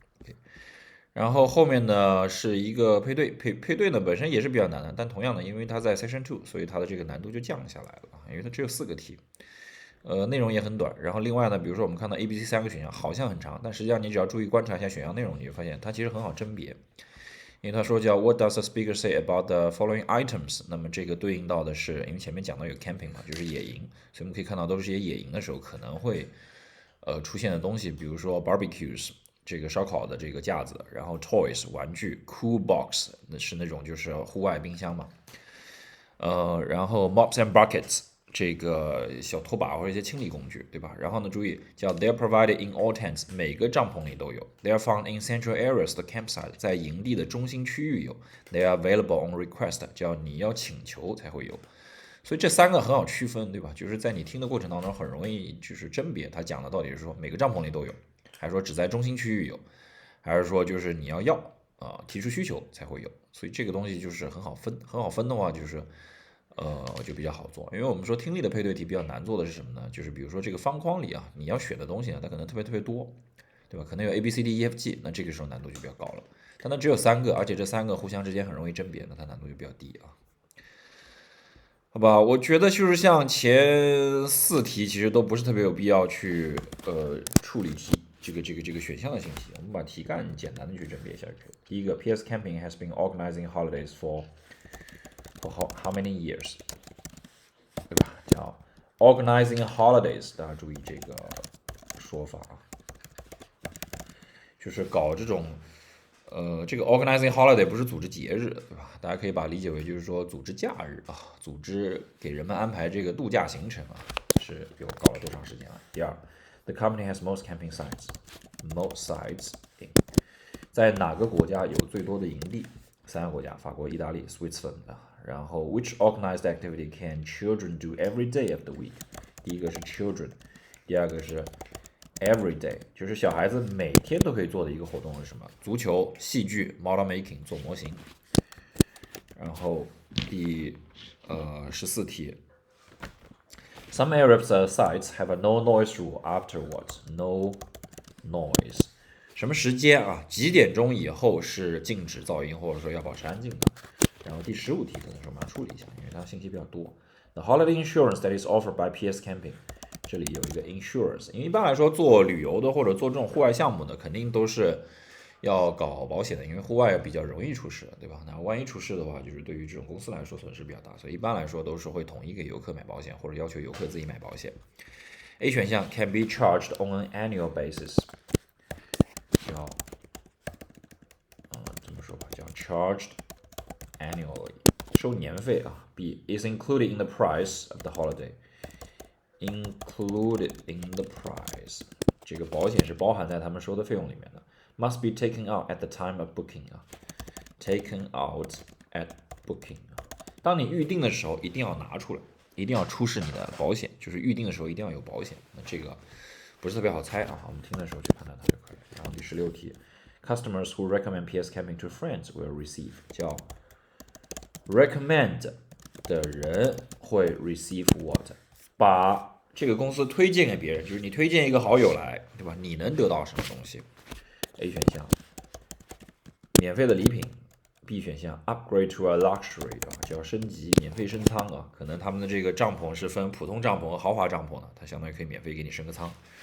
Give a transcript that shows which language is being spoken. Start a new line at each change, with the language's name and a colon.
Chinese: OK，然后后面呢是一个配对，配对呢本身也是比较难的，但同样的，因为它在 Section 2，所以它的这个难度就降下来了，因为它只有4个题，内容也很短。然后另外呢，比如说我们看到 A、B、C 3个选项好像很长，但实际上你只要注意观察一下选项内容，你就发现它其实很好甄别。因为他说叫
English: What does the speaker say about the following items？
Chinese: 那么这个对应到的是，因为前面讲到有 camping 嘛，就是野营，所以我们可以看到都是这些野营的时候可能会出现的东西，比如说 barbecues 这个烧烤的这个架子，然后 toys 玩具 ，cool box 那是那种就是户外冰箱嘛，然后 mops and buckets 这个小拖把或者一些清理工具，对吧？然后呢，注意叫
English: They are provided in all tents，
Chinese: 每个帐篷里都有。
English: They are found in central areas the campsite，
Chinese: 在营地的中心区域有。
English: They are available on request，
Chinese: 叫你要请求才会有。所以这3个很好区分，对吧？就是在你听的过程当中很容易就是甄别，他讲的到底是说每个帐篷里都有，还是说只在中心区域有，还是说就是你要提出需求才会有。所以这个东西就是很好分，很好分的话就是。就比较好做，因为我们说听力的配对题比较难做的是什么呢？就是比如说这个方框里啊，你要选的东西呢，它可能特别多，对吧？可能有 A B C D E F G， 那这个时候难度就比较高了。但它只有3个，而且这3个互相之间很容易甄别，那它难度就比较低啊。好吧，我觉得就是像前4题其实都不是特别有必要去处理题这个选项的信息，我们把题干简单的去甄别一下就可以。第一个
English: PS Camping has been organizing holidays for how many years， 对吧？
Chinese: 叫 organizing holidays， 大家注意这个说法啊，就是搞这种这个 organizing holiday 不是组织节日，对吧？大家可以把它理解为就是说组织假日啊，组织给人们安排这个度假行程啊，是比我搞了多长时间了？第二 ，
English: the company has most camping sites，most sites in，
Chinese: 在哪个国家有最多的营地？3个国家，法国、意大利、Switzerland 啊。
English: 然后 which organized activity can children do every day of the week？
Chinese: 第一个是 children， 第二个是 every day， 就是小孩子每天都可以做的一个活动是什么？足球、戏剧、model making 做模型。
English: 然后第14题 ，some Arab sites have a no noise rule afterwards.
Chinese: No noise。 什么时间啊？几点钟以后是禁止噪音，或者说要保持安静的？然后第15题可能是我们要处理一下，因为它信息比较多。
English: The holiday insurance that is offered by PS Camping，
Chinese: 这里有一个 insurance， 因为一般来说做旅游的或者做这种户外项目的，肯定都是要搞保险的，因为户外比较容易出事，对吧？那万一出事的话，就是对于这种公司来说损失比较大，所以一般来说都是会统一给游客买保险，或者要求游客自己买保险。 A 选项
English: can be charged on an annual basis，
Chinese: 叫怎么说吧，叫 charged annually， 收年费啊。
English: B is included in the price of the holiday， included in the price，
Chinese: 这个保险是包含在他们收的费用里面的。
English: Must be taken out at the time of booking 啊 ，taken out at booking 啊。
Chinese: 当你预定的时候，一定要拿出来，一定要出示你的保险，就是预定的时候一定要有保险。那这个不是特别好猜啊，我们听的时候去判断它就可以。
English: 然后第16题 ，Customers who recommend PS Camping to friends will receive，
Chinese: 叫
English: recommend 的人会 receive what？
Chinese: 把这个公司推荐给别人，就是你推荐一个好友来，对吧？你能得到什么东西？A 选项免费的礼品， B 选项
English: upgrade to a luxury
Chinese: 啊，叫升级免费升舱啊，可能他们的这个帐篷是分普通帐篷和豪华帐篷的，它相当于可以免费给你升个舱。